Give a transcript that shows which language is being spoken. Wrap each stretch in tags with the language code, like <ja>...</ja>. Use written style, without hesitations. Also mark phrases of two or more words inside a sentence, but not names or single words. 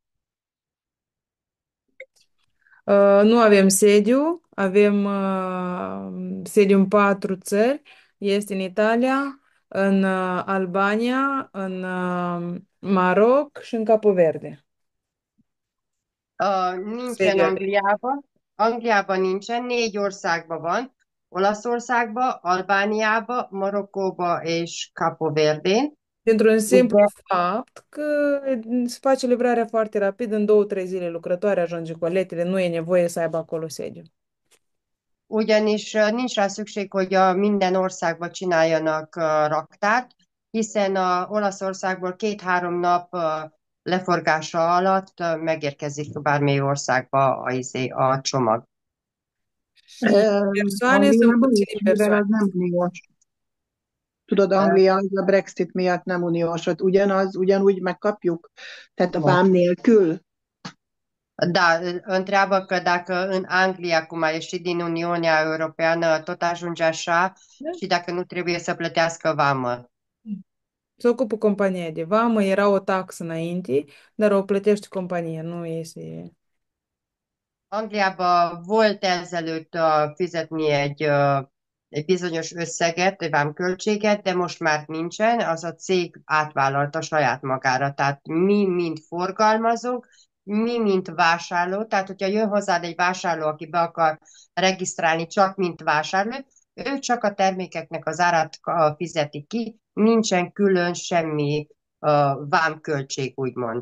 <ro>Nu avem sediu, avem sediu în 4 țări. Este în Italia, în Albania, în Maroc și în Capo Verde.</ro> <hu>Nincsen</hu> <ro>Sediu avem.</ro> <hu>Angliában. Angliában nincsen, 4 országban van. Olaszországban, Albániában, Marokkóban és Capo Verdén.</hu> <ro>Dintr-un simplu De fapt că se face livrarea foarte rapid, în 2-3 zile lucrătoare ajunge coletele, nu e nevoie să aibă acolo sediu.</ro> <hu>ugyanis nincs rá szükség, hogy minden országba csináljanak raktárt, hiszen Olaszországból 2-3 nap leforgása alatt megérkezik bármely országba a csomag.</hu> <ro>Și persoane sunt</ro> <hu>Angliában</hu> <ro>puține</ro> <hu>is, mivel</hu> <ro>persoane.</ro> <hu>az nem uniós. Tudod, Anglia az a Brexit miatt nem uniós, ott ugyanúgy megkapjuk, tehát a vám nélkül.</hu> <ro>Da, întreabă că dacă în Anglia, cum a ieșit din Uniunea Europeană, tot ajunge așa și dacă nu trebuie să plătească vamă. Se ocupă compania de vamă, era o taxă înainte, dar o plătește compania, nu este...</ro> <hu>Angliában volt ezelőtt fizetni egy bizonyos összeget, egy vámköltséget, de most már nincsen, az a cég átvállalta saját magára. Tehát mi, mint forgalmazók, mi, mint vásárló, tehát hogyha jön hozzád egy vásárló, aki be akar regisztrálni csak mint vásárló, ő csak a termékeknek az árát fizeti ki, nincsen külön semmi vámköltség, úgymond.</hu>